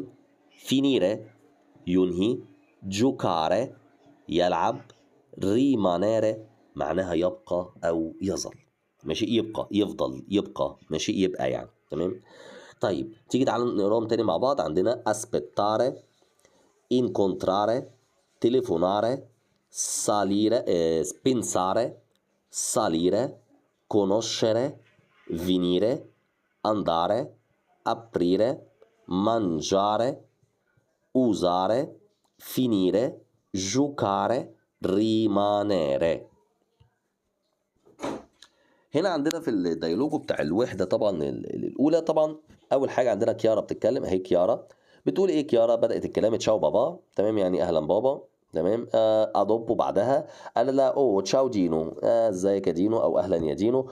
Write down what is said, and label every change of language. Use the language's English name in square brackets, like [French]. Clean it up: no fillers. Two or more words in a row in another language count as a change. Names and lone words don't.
[Arabic] فينيرة ينهي. جوكارة يلعب. ريمانيرة معناها يبقى أو يظل. ماشي، يبقى يفضل يبقى، ماشي يبقى يعني تمام. طيب تيجي تعالوا نقراهم تاني مع بعض. [Italian] عندنا aspettare، incontrare، telefonare، salire، pensare، salire، conoscere، venire، andare، aprire، mangiare، usare، finire، giocare، rimanere. [Arabic] هنا عندنا في الديالوج بتاع الوحده طبعا الاولى طبعا اول حاجه عندنا كيارا بتتكلم اهي. كيارا بتقول ايه؟ كيارا بدات الكلام [Italian] ciao papà, [Arabic] تمام يعني اهلا بابا، تمام. ادوبو بعدها قال لا او [Italian] ciao Dino, [Arabic] ازيك يا دينو او اهلا يا دينو.